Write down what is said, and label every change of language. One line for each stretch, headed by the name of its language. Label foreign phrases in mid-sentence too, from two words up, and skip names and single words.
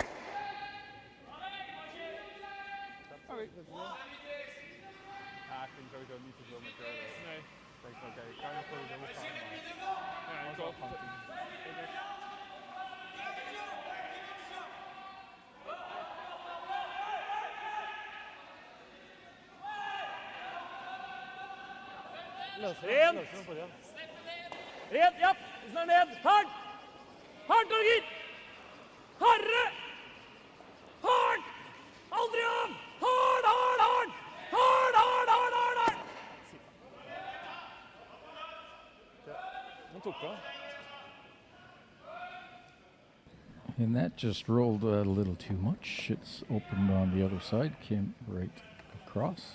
Dutch: Oké. Ik vind sowieso niet zoveel met curlen. Nee. Ik denk oké, ik kan nog voor de dubbel gaan, maar ja, ik zal gewoon 10.
Norwegian: Rent, ja, snart ned, hard! Hard, Norgit! Harre! Hard! Aldri av! Hard, hard, hard! Hard, hard, hard, hard, hard! Wat tok
English: And that just rolled a little too much. It's opened on the other side, came right across.